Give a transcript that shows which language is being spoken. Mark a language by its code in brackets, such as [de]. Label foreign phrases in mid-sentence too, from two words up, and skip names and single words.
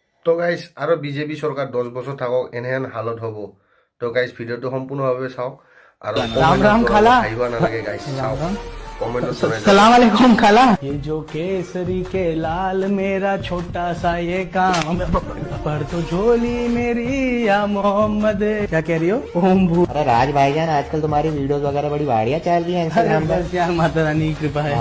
[as] তো গাইজ আৰু বিজেপি চৰকাৰ 10 বছৰ থাকক এনেহেন হালত হ'ব। তো গাইজ ভিডিঅ'টো সম্পূৰ্ণভাৱে চাওক আৰু [hi] राम राम खाला [as] আহিব নালাগে গাইজ চাওক কমেন্টত জনাই যাওক। [ar] سلام عليكم [hi] खाला। ये जो केसरी के लाल मेरा छोटा सा ये काम पर तो झोली मेरी या मोहम्मद। क्या कह रही हो ओम भू? अरे राज भाईजान आजकल तुम्हारी वीडियोस वगैरह बड़ी बढ़िया चल रही है इंस्टाग्राम पर। बस यार माता रानी की कृपा है।